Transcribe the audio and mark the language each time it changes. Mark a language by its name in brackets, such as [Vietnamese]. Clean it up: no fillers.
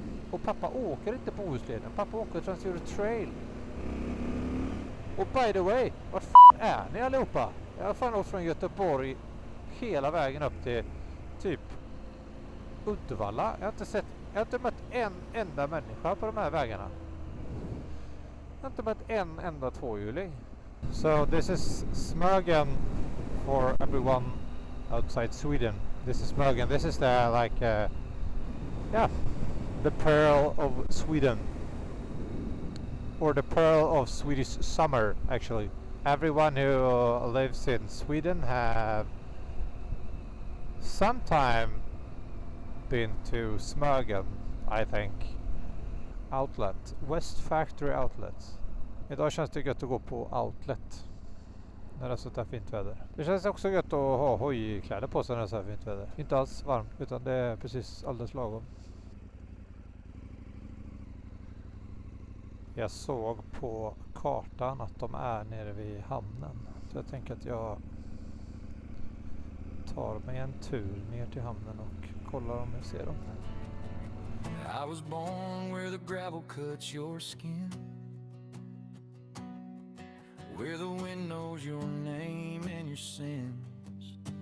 [Swedish] Och pappa åker inte Bohusleden. Pappa åker Trans-Euro-Trail. Och [English] by the way, [Swedish] vart fan är ni allihopa? Jag har fan åkt från Göteborg hela vägen upp till typ Uddevalla. Jag har inte mött en enda människa på de här vägarna. Jag har inte mött en enda tvåhjuling. [English] So this is Smögen for everyone outside Sweden. This is Smögen. This is the the pearl of Sweden, or the pearl of Swedish summer. Actually, everyone who lives in Sweden have sometime been to Smögen, I think. Outlet, West Factory Outlets. [Swedish] Idag känns det gött att gå på Outlet när det är så här fint väder. Det känns också gött att ha hojkläder på sig när det är så här fint väder. Inte alls varmt, utan det är precis alldeles lagom. Jag såg på kartan att de är nere vid hamnen. Så jag tänker att jag tar mig en tur ner till hamnen och kollar om jag ser dem. [English] I was born where the gravel cuts your skin, where the wind knows your name and your sins.